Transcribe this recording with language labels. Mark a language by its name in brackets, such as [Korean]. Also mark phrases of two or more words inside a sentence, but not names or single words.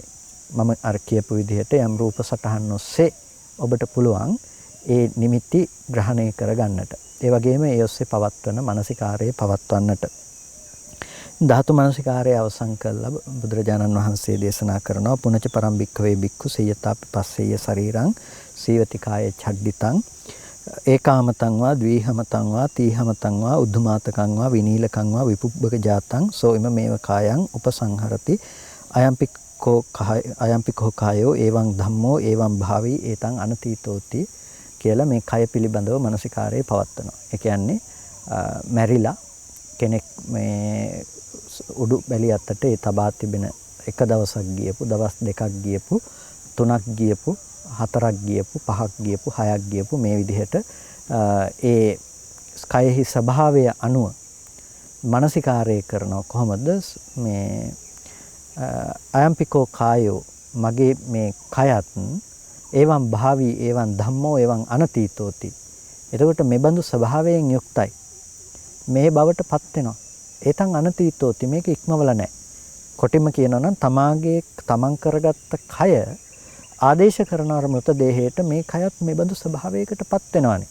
[Sinhala] මම අර කියපු විදිහට යම් රූප සටහන් ඔස්සේ ඔබට පුළුවන් ඒ නිමිති ග්‍රහණය කරගන්නට. ඒ වගේම ඒ ඔස්සේ පවත්වන මානසිකාරයේ පවත්වන්නට. ධාතු මානසිකාරය අවසන් කළා බුදුරජාණන් වහන්සේ දේශනා කරනවා [Pali] පුනච පරම්භික්ඛවේ බික්ඛු සේයතාපි පස්සේය ශරීරං සීවතිකාය ඡඩ්ඩිතං ඒකාමතං වා ද්විහමතං වා තීහමතං වා උද්ධමාතකං වා විනීලකං වා විපුබ්බක ජාතං සෝ ඉම මේව කායං උපසංහරති අයම්පිකෝ කායෝ එවං ධම්මෝ එවං භාවී ඒතං අනතීතෝති [Sinhala] කියලා මේ කය පිළිබඳව මානසිකාරයේ පවත්වනවා. ඒ කියන්නේ මැරිලා කෙනෙක් මේ උඩු බැලිය අතට ඒ තබා තිබෙන එක දවසක් ගියපු, දවස් දෙකක් ගියපු, තුනක් ගියපු, හතරක් ගියපු, පහක් ගියපු, හයක් ගියපු මේ විදිහට ඒ කයෙහි ස්වභාවය අනුව මානසිකාරය කරනවා. කොහොමද මේ [Pali] අයම්පිකෝ කායෝ [Sinhala] මගේ මේ කයත් [Pali] එවං භාවී එවං ධම්මෝ එවං අනතීතෝති. [Sinhala] එතකොට මේ බඳු ස්වභාවයෙන් යුක්තයි. මේ බවට පත් වෙනවා. [Pali] ඒතන් අනතීතෝති [Sinhala] මේක ඉක්මවල නැහැ. කොටිම කියනවා නම් තමන් කරගත්ත කය ආදේශ කරන අර මృత දේහයට මේ කයත් මේ බඳු ස්වභාවයකට පත් වෙනවානේ.